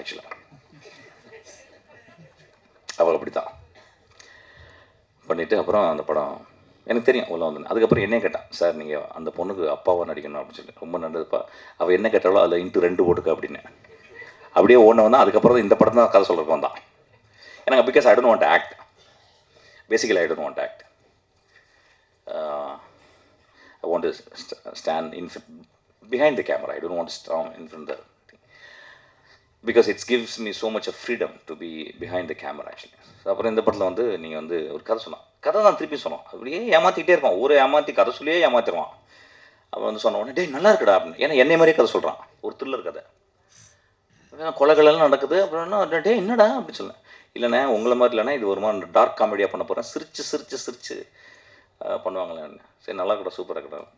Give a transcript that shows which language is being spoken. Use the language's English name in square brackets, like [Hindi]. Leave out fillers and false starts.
[Tamil] ஆக்சுவலாக அவள் அப்படி தான் பண்ணிவிட்டு அப்புறம் அந்த படம் எனக்கு தெரியும் உள்ள வந்து. அதுக்கப்புறம் என்ன கேட்டான், சார் நீங்கள் அந்த பொண்ணுக்கு அப்பாவாக நடிக்கணும் அப்படின்னு சொல்லி. ரொம்ப நல்லதுப்பா, அவள் என்ன கேட்டாலும் அதில் இன்ட்டு 2 போட்டுக்க அப்படின்னு. அப்படியே ஓன வந்தான். அதுக்கப்புறம் இந்த படம் தான் கதை சொல்கிறதுக்கு வந்தான். எனக்கு [English] Because I don't want to act, basically I don't want to act. I want to stand behind the camera. I don't want to stand in front of the thing. Because it gives me so much of freedom to be behind the camera actually. [Tamil] அப்புறம் இந்த படத்தில் வந்து நீங்கள் வந்து ஒரு கதை சொன்னான். கதை தான் திருப்பி சொன்னோம். அப்படியே ஏமாற்றிக்கிட்டே இருப்பான். ஒரு ஏமாற்றி கதை சொல்லியே ஏமாற்றிடுவான். அவன் வந்து சொன்ன உடனே நல்லா இருக்குடா அப்படின்னு. ஏன்னா என்னை மாதிரியே கதை சொல்கிறான். ஒரு த்ரில்லர் கதை, கொலைகளெல்லாம் நடக்குது. அப்புறம் என்னடா அப்படின்னு சொன்னேன். இல்லைண்ணே உங்களை மாதிரி இல்லைண்ணே இது ஒரு மாதிரி டார்க் காமெடியாக பண்ண போகிறேன், சிரிச்சு சிரிச்சு சிரிச்சு பண்ணுவாங்களேன்னு. சரி நல்லா கூட சூப்பராக கூட.